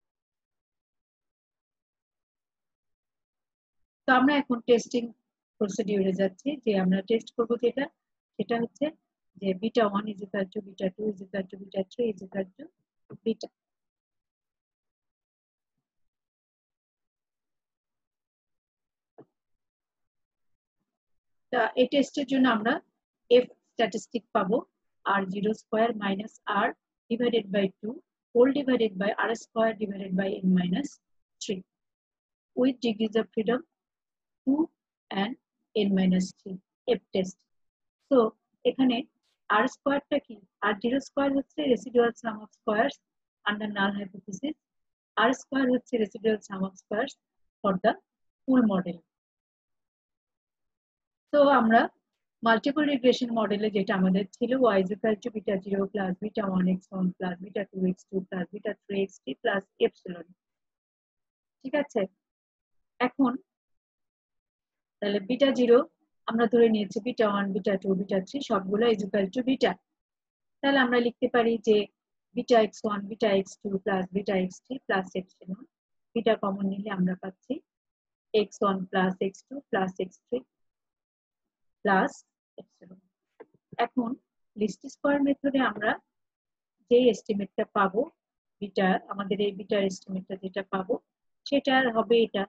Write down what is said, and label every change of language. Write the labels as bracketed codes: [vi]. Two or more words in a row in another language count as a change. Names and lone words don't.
[bn] তো আমরা এখন [en] testing procedure [bn] যাচ্ছি, যে আমরা টেস্ট করব সেটা হচ্ছে যে β1 = β2 = β3 = β। এই টেস্টের জন্য আমরা f স্ট্যাটিস্টিক পাবো [en] r0² - r divided by 2 whole divided by r² divided by n - 3 with degrees of freedom 2 and n - 3 f test। [bn] তো এখানে r স্কয়ারটা কি? [en] r0² হচ্ছে residual sum of squares under null hypothesis, r² হচ্ছে residual sum of squares for the full model. [bn] তো আমরা [en] multiple regression [bn] মডেলে যেটা আমাদের ছিল y = β0 + β1x1 + β2x2 + β3x3 + এপসিলন। ঠিক আছে, এখন তাহলে β0 আমরা ধরে নিয়েছি β1 β2 β3 সবগুলো = β। তাহলে আমরা লিখতে পারি যে βx1 βx2 + βx3 + এপসিলন। β কমন নিলে আমরা পাচ্ছি x1 + x2 + x3 [en] plus epsilon. [bn] এখন [en] least square [bn] মেথডে আমরা যে এস্টিমেটটা পাবো, বিটা আমাদের এই বিটার এস্টিমেটটা যেটা পাবো, সেটা হবে এটা।